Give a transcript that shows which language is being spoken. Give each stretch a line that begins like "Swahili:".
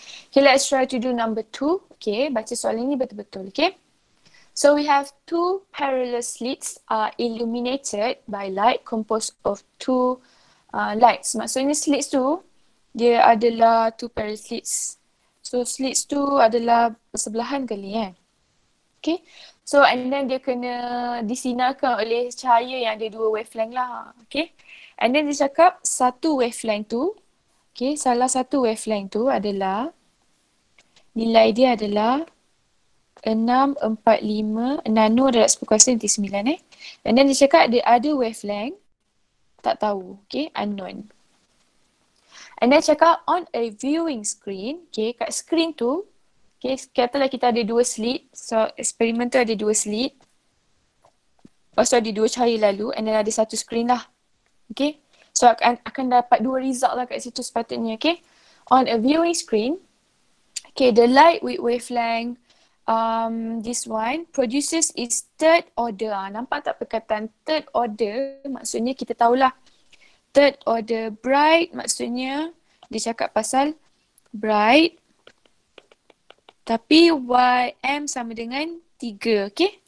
English: Okay, let's try to do number 2. Okay,
Malay: baca soalan ni betul-betul.
English: Okay. So we have 2 parallel slits are illuminated by light composed of 2 lights.
Malay: Maksudnya slits tu, dia adalah 2 parallel slits. So slits tu adalah bersebelahan kali Okay. So and then dia kena disinarkan oleh cahaya yang ada 2 wavelength lah. Okay. And then dia cakap satu wavelength tu, okay, salah satu wavelength tu adalah nilai dia adalah 645 nano darab 10 kuasa nanti 9 And then dia cakap
English: the other wavelength
Malay: tak tahu, okay, unknown. And then cakap
English: on a viewing screen,
Malay: okay, kat screen tu, okay, katalah kita ada 2 slit. So eksperimen tu ada 2 slit. Lepas tu ada 2 cahaya lalu and then ada satu screen lah. Okay. So akan dapat 2 result lah kat situ sepatutnya, okay.
English: On a viewing screen, okay, the light with wavelength this one produces its third order.
Malay: Nampak tak perkataan third order? Maksudnya kita tahulah third order bright, maksudnya dia cakap pasal bright tapi YM sama dengan 3, okay?